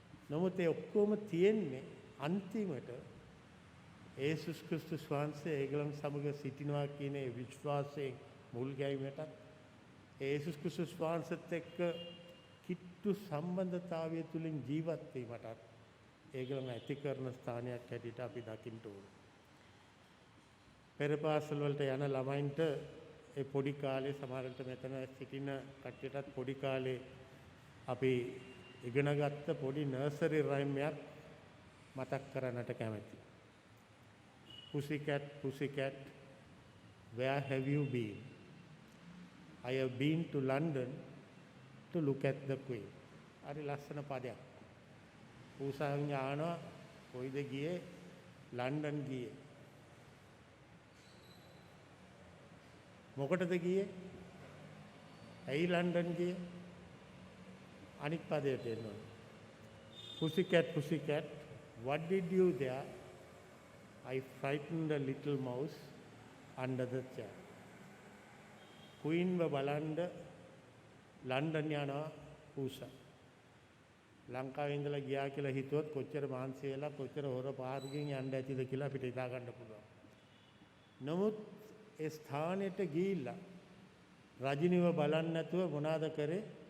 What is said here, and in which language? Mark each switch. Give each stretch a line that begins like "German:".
Sinhala: නමුත් ඒ ඔක්කොම තියෙන්නේ අන්තිමට යේසුස් ක්‍රිස්තුස් වහන්සේ ඒගොල්ලන් සමග සිටිනවා කියන ඒ විශ්වාසයෙන් මුල් ගැනීමට යේසුස් ක්‍රිස්තුස් වහන්සේත් එක්ක කිට්ටු සම්බන්ධතාවය තුලින් ජීවත් වීමට ඒගොල්ලන් ඇති කරන ස්ථානයක් හැටියට අපි දකින්න ඕනේ. පෙර පාසල් වලට යන ළමයින්ට ඒ පොඩි කාලේ සමහරවිට මෙතන සිටින කට්ටියටත් පොඩි කාලේ අපි ඉගෙනගත්ත පොඩි නර්සරි රයිම් එකක් මතක් කරන්නට කැමතියි.
English: Pussycat, pussycat, where have you been? I have been to London to look at the Queen.
Sinhala: හරි ලස්සන පදයක්. පූසාවෙන් ආනවා කොයිද ගියේ? ලන්ඩන් ගියේ. මොකටද ගියේ? ඇයි ලන්ඩන් ගියේ? අනිත් පදයට එනවා.
English: Pussycat, pussycat, what did you there? I frightened a little mouse under the chair.
Sinhala: Queen බලන්න ලන්ඩන් යනවා පූසා. ලංකාවේ ඉඳලා ගියා කියලා හිතුවොත් කොච්චර මාන්සි වෙලා කොච්චර හොර පාරකින් යන්න ඇතිද කියලා අපිට හිතා ගන්න පුළුවන්. නමුත් ඒ ස්ථානෙට ගිහිල්ලා රජිනිව බලන්න නැතුව මොනවාද කරේ?